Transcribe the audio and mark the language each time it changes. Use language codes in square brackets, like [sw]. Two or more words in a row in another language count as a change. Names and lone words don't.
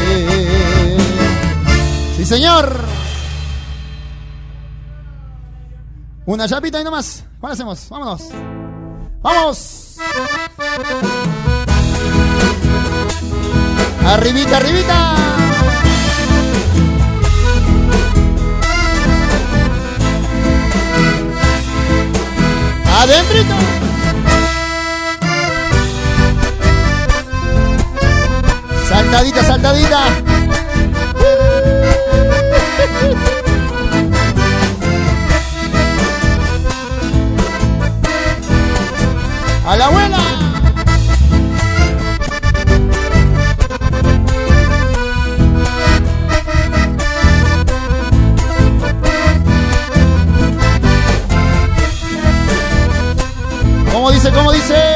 [es] Sí, señor. Una chapita y nomás. ¿Cuál hacemos? Vámonos. ¡Vamos! Arribita, arribita. Adentrito. Saltadita, saltadita. A la abuela. ¿Cómo dice?